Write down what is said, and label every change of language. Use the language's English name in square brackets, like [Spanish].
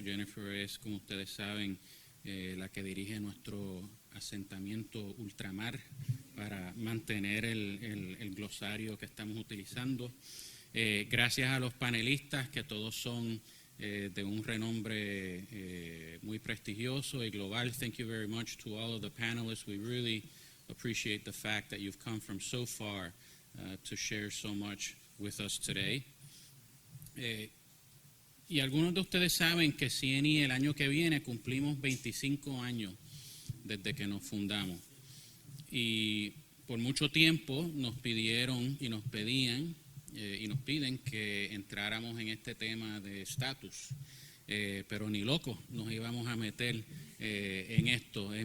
[Spanish] Jennifer es, como ustedes saben, la que dirige nuestro asentamiento ultramar para mantener el glosario que estamos utilizando. Gracias a los panelistas, que todos son de un renombre muy prestigioso y global. [English] Thank you very much to all of the panelists. We really appreciate the fact that you've come from so far to share so much with us today. [Spanish] Y algunos de ustedes saben que CNE el año que viene cumplimos 25 años desde que nos fundamos. Y por mucho tiempo nos pidieron y nos pedían y nos piden que entráramos en este tema de estatus, pero ni locos nos íbamos a meter en esto.